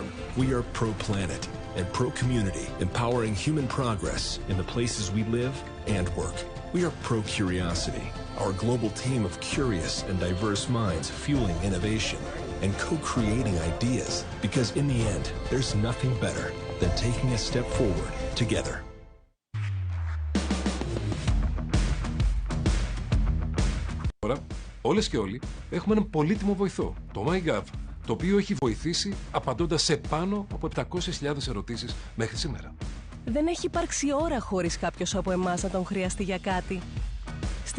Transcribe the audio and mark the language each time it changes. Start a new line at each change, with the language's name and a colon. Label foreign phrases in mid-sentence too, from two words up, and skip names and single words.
English: We are Pro Planet and Pro Community, empowering human progress in the places we live and work. We are Pro Curiosity, our global team of curious and diverse minds fueling innovation and co-creating ideas, because in the end, there's nothing better than taking a step forward together.
Greek: Όλες και όλοι έχουμε έναν πολύτιμο βοηθό, το MyGov, το οποίο έχει βοηθήσει απαντώντας σε πάνω από 700.000 ερωτήσεις μέχρι σήμερα. Δεν έχει υπάρξει ώρα χωρίς κάποιος από εμάς να τον χρειαστεί για κάτι.